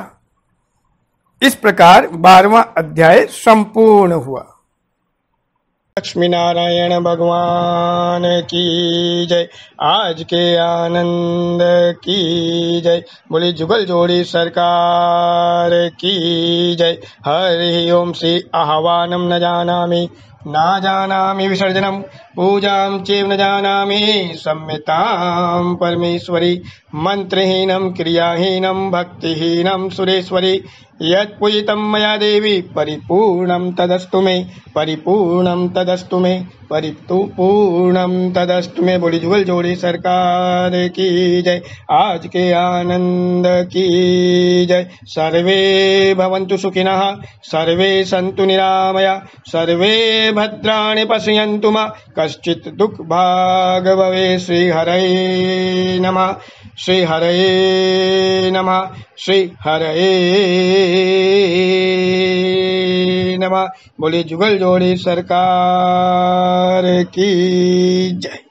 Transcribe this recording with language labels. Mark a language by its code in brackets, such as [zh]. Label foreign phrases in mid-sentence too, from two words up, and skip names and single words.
[hi] इस प्रकार 12वां अध्याय संपूर्ण हुआ। लक्ष्मी नारायण भगवान की जय। आज के आनंद की जय। बोली जुगल जोड़ी सरकार की जय। [sa] हरि ओम श्री आह्वानम न जानामि विसर्जनम पूजां चैव न जानामि सम्यतां परमेश्वरी। मंत्रहीनम क्रियाहीनम भक्तिहीनम सुरेश्वरी। यत्पूजितं मया देवी परिपूर्णं तदस्तु मे, परिपूर्णं तदस्तु मे, परिपूर्णं तदस्तु मे। [hi] बोली जुगल जोड़ी सरकार की जय। आज के आनंद की जय। [sa] सर्वे भवन्तु सुखिनः, सर्वे सन्तु निरामया, सर्वे भद्राणि पश्यन्तु मा कश्चित् दुःखभाग् भवेत्। श्री हरये नमः, श्री हरये नमः, श्री हरये नमः। [hi] बोले जुगल जोड़ी सरकार की जय।